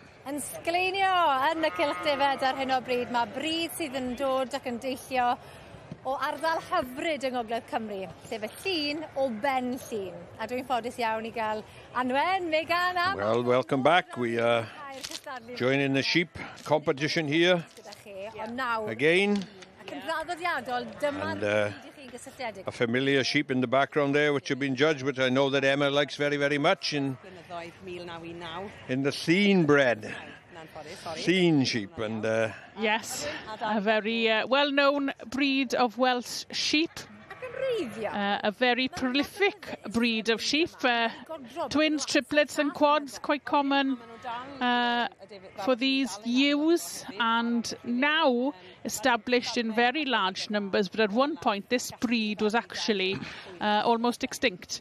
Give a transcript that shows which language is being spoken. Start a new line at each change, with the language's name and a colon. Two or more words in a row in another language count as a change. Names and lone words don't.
Welsh: yn sgleinio yn y cylch defed ar hyn o bryd. Mae bryd sydd yn dod ac yn deillio o ardal hyfryd yng Ngogledd Cymru, sef y Llun o ben Llun. A dwi'n ffodus iawn i gael Anwen, Megan a...
English: Well, welcome back. We are joining the sheep competition here again. And a familiar sheep in the background there, which have been judged, which I know that Emma likes very, very much in the Llun bred. Llun sheep. And yes, a very well-known breed of Welsh sheep. A very prolific breed of sheep. Twins, triplets and quads, quite common for these ewes, and now established in very large numbers, but at one point this breed was actually almost extinct.